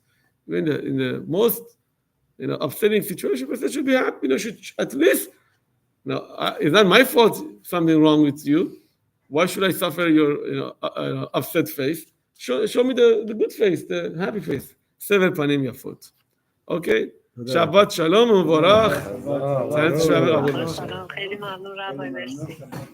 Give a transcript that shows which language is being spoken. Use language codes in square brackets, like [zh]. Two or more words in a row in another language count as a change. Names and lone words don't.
[en] Even in the most upsetting situation, person should be happy. Should at least. Now, it's not my fault. Something wrong with you. Why should I suffer your upset face? Show me the good face, the happy face. [he] סבר פנים יפות. Okay. שבת שלום ובורך. [fa] خیلی ممنون ربای مرسی